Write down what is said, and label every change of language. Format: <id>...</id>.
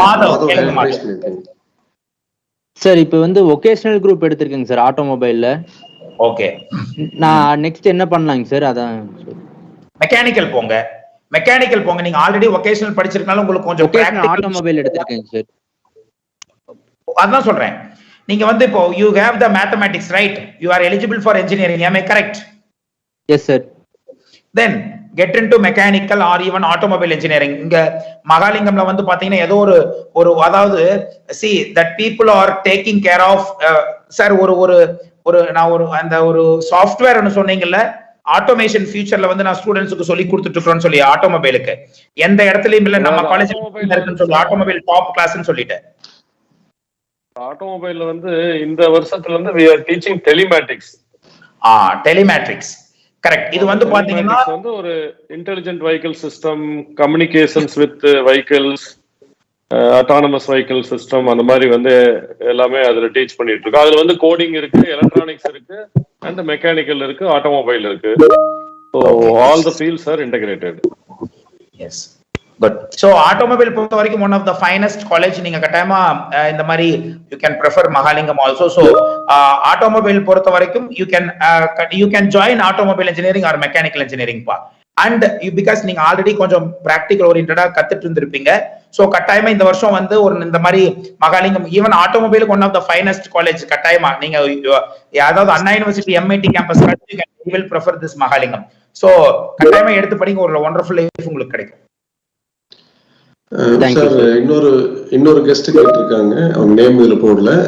<ta>Madhav hand rice பண்ணிருக்கீங்க sir. இப்போ வந்து வொகேஷனல் குரூப் எடுத்திருக்கேங்க சார் ஆட்டோமொபைல்ல. ஓகே, நான் நெக்ஸ்ட் என்ன பண்ணலாங்க சார்? அதான் மெக்கானிக்கல் போங்க. மெக்கானிக்கல் போங்க. நீங்க ஆல்ரெடி வொகேஷனல் படிச்சிருக்கனால உங்களுக்கு கொஞ்சம் ஆட்டோமொபைல் எடுத்திருக்கேங்க சார். அதான் சொல்றேன். நீங்க வந்து இப்போ</ta> <en>you have the mathematics, right? You are eligible for engineering, am I correct? Yes sir. Then get into mechanical or even automobile engineering.</en> <ta>இங்க மகாலிங்கம்ல வந்து பாத்தீங்கன்னா ஏதோ ஒரு அதாவது</ta> <en>see that people are taking care of sir</en> <ta>ஒரு நான் அந்த ஒரு சாஃப்ட்வேர் னு சொன்னீங்கல்ல, ஆட்டோமேஷன் ஃபியூச்சர்ல வந்து நான் ஸ்டூடண்ட்ஸ்க்கு சொல்லி கொடுத்துட்டு இருக்கேன்னு சொல்லி ஆட்டோமொபைலுக்கு எந்த இடத்துலயும் இல்ல, நம்ம காலேஜ்ல இருக்குன்னு சொல்லி ஆட்டோமொபைல் டாப் கிளாஸ்னு சொல்லிட்டேன். ஆட்டோமொபைல்ல வந்து இந்த வருஷத்துல இருந்து</ta> <en>we are teaching telematics.</en> <ta>டெலிமேட்ரிக்ஸ் correct. இது வந்து பாத்தீங்கன்னா வந்து ஒரு intelligent vehicle system, communications with vehicles, autonomous vehicle system, அந்த மாதிரி வந்து எல்லாமே அதுல டீச் பண்ணிட்டு இருக்கோம். அதுல வந்து கோடிங் இருக்கு, எலக்ட்ரானிக்ஸ் இருக்கு, அண்ட் மெக்கானிக்கல் இருக்கு, ஆட்டோமொபைல் இருக்கு.</ta> <en>So all the fields are integrated. Yes. Good. So automobile</en> <ta>பொறுத்த வரைக்கும்</ta> <en>one of the finest college.</en> <ta>நீங்க கட்டாயமா இந்த மாதிரி</ta> <en>you can prefer Mahalingam also. So automobile</en> <ta>பொறுத்த வரைக்கும்</ta> <en>you can join automobile engineering or mechanical engineering pa. And you because</en> <ta>நீங்க already கொஞ்சம் practical oriented கத்துட்டு இருந்திருப்பீங்க. So கட்டாயமா இந்த வருஷம் வந்து ஒரு இந்த மாதிரி Mahalingam even automobile</ta> <en>one of the finest college.</en> <ta>கட்டாயமா நீங்க அதாவது அண்ணா university MIT campus</ta> <en>you will prefer this Mahalingam.</en> <ta>So கட்டாயமா எடுத்து படிங்க, ஒரு wonderful life உங்களுக்கு கிடைக்கும். சார் இன்னொரு கெஸ்ட் கேட்டிருக்காங்க, அவங்க நேம் இதுல போடல.</ta>